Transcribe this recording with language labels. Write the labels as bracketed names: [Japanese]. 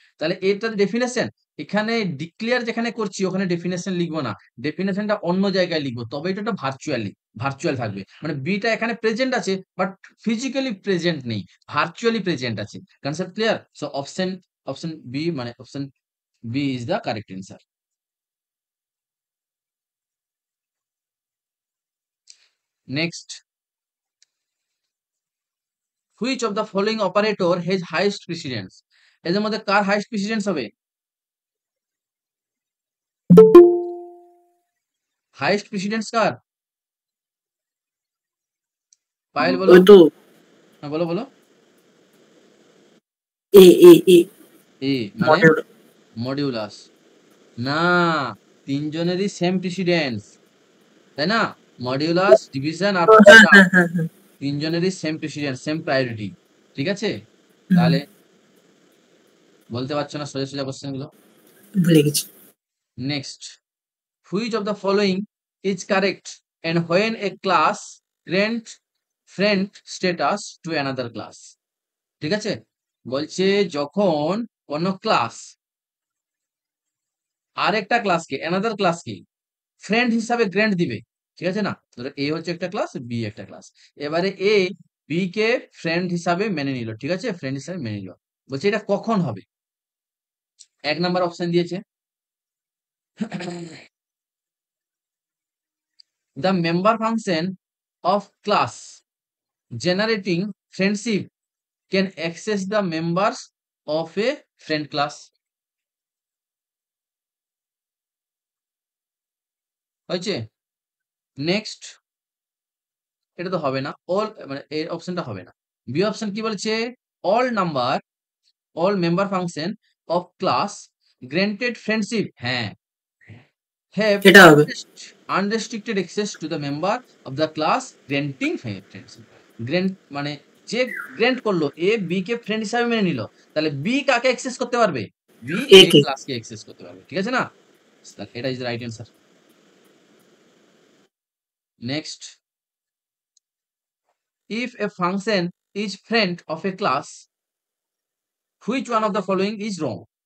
[Bangla] তাহলে এটার ডেফিনেশন এখানে ডিক্লেয়ার যেখানে করছি ওখানে ডেফিনেশন লিখবো না, ডেফিনেশনটা অন্য জায়গায় লিখবো, তবে এটা ভার্চুয়ালি ভার্চুয়াল থাকবে। মানে বিটা এখানে প্রেজেন্ট আছে বাট ফিজিক্যালি প্রেজেন্ট নেই, ভার্চুয়ালি প্রেজেন্ট আছে। Concept clear? So option option B মানে option [English] B is the correct answer. Next, which of the following operator has highest precedence? [Bangla] এদের মধ্যে কার হাইয়েস্ট প্রেসিডেন্স হবে? হাইয়েস্ট প্রেসিডেন্স কার? পায়েল বলো। ওই তো হ্যাঁ বলো বলো। এ এ এ এ মানে মডেল। মডিউলাস। না, তিনজনেরই সেম প্রেসিডেন্স, তাই না? মডিউলাস, ডিভিশন আর হ্যাঁ প্রোডাক্ট, হ্যাঁ হ্যাঁ হ্যাঁ। তিনজনেরই সেম প্রেসিডেন্স, সেম প্রায়োরিটি। ঠিক আছে? হুম, তাহলে বলতে পারছো না সোজা সোজা কোশ্চেন গুলো। ভুলে গেছি। [English] Next, which of the following is correct and when a class grant friend status to another class? [Bangla] ঠিক আছে? বলছে যখন কোন ক্লাস আরেকটা ক্লাসকে অ্যানাদার ক্লাসকে ফ্রেন্ড হিসাবে গ্র্যান্ট দিবে, ঠিক আছে না? ধরো এ হচ্ছে একটা ক্লাস, বি একটা ক্লাস, এবারে এ বি কে ফ্রেন্ড হিসাবে মেনে নিল, ঠিক আছে? ফ্রেন্ড হিসাবে মেনে নিল। বলছে এটা কখন হবে? এক নাম্বার অপশন দিয়েছে, [English] the member function of class generating friendship can access the members of a friend class. [Bangla] হয়েছে? নেক্সট, এটা তো হবে না, অল মানে এই অপশনটা হবে না। বি অপশন কি বলছে, all number all member function of class granted friendship, হ্যাঁ, [English] have [Bangla] এটা হবে। [English] unrestricted access to the member of the class granting friendship. [Bangla] Grant মানে যে গ্র্যান্ট করলো এ বি কে ফ্রেন্ড হিসাবে মেনে নিল, তাহলে বি কাকে অ্যাক্সেস করতে পারবে? বি এ একে। ক্লাসকে অ্যাক্সেস করতে পারবে, ঠিক আছে না? তাহলে এটা is the right answer. [English] Next, if a function is friend of a class, which one of the following is wrong?